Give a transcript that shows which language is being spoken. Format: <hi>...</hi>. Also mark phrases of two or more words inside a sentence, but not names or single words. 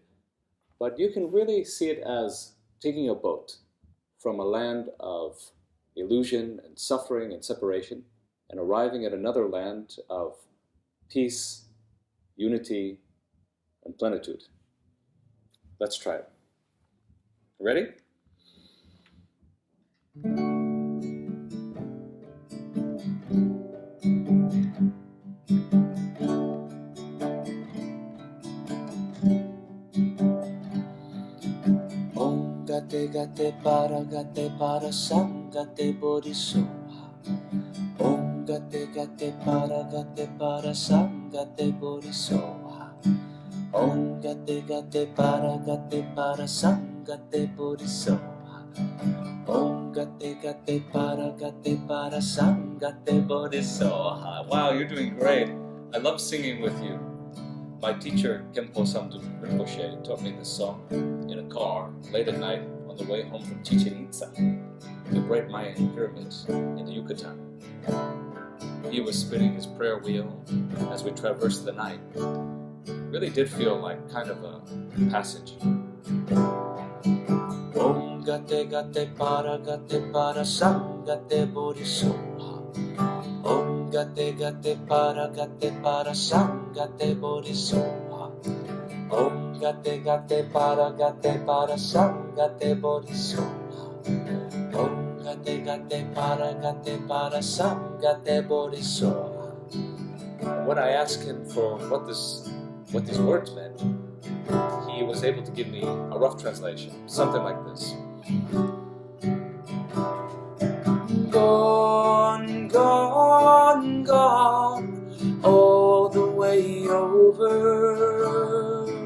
<en>But you can really see it as taking a boat from a land of illusion and suffering and separation and arriving at another land of peace, unity, and plenitude. Let's try it. Ready?</en> <sa>ॐ गते पर सम् गते बोधिसोह. ॐ गते पर सम् गते बोधिसोह. ॐ गते पर सम् गते बोधिसोह. ॐ गते पर सम् गते बोधिसोह.</sa> <en>Wow, you're doing great. I love singing with you. My teacher, Kempo Samduk Rinpoche, taught me this song in a car late at night on the way home from Chichen Itza, the great Mayan pyramids in the Yucatan. He was spinning his prayer wheel as we traversed the night. Really did feel like kind of a passage.</en> <sa>ॐ गते पर सम् गते बोधिसोह. ॐ गते पर सम् गते बोधिसोह. ॐ गते पर सम् गते बोधिसोह. ॐ गते पर सम् गते बोधिसोह.</sa> <en>When I asked him for what these words meant, he was able to give me a rough translation, something like this. Gone, gone, gone, all the way over.</en>